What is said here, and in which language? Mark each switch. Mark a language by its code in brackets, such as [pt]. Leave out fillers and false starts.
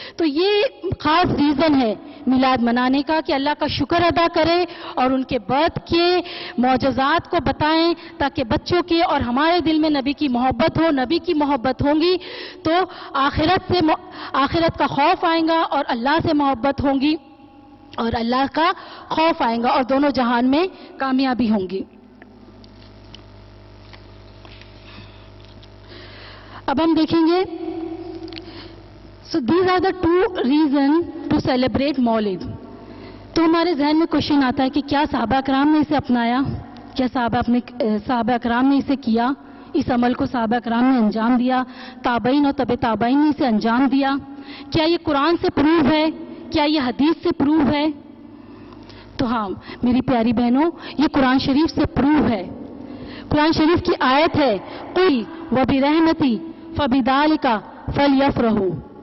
[ur] تو یہ خاص ریزن ہے میلاد منانے کا کہ اللہ کا شکر ادا کریں اور ان کے برتھ کے معجزات کو بتائیں تاکہ بچوں کے اور ہمارے دل میں نبی کی محبت ہو. نبی کی محبت ہوں گی تو آخرت کا خوف آئے گا اور اللہ سے محبت ہوں گی اور اللہ کا خوف آئے گا اور دونوں جہان میں کامیابی ہوں گی. اب ہم دیکھیں گے [en] So these are the two reasons to celebrate Mawlid. [ur] تو ہمارے ذہن میں کوشچن آتا ہے کہ کیا صحابہ اکرام نے اسے اپنایا, کیا صحابہ اکرام نے اسے کیا, اس عمل کو صحابہ اکرام نے انجام دیا, تابعین اور تبع تابعین نے اسے انجام دیا. کیا یہ قرآن سے پروو ہے؟ کیا یہ حدیث سے پروو ہے؟ تو ہاں میری پیاری بہنوں، یہ قرآن شریف سے پروو ہے۔ قرآن شریف کی آیت ہے [ar] قُلْ وَبِرَحْمَتِي فَبِذَلِكَ فَلْيَفْرَحُوا،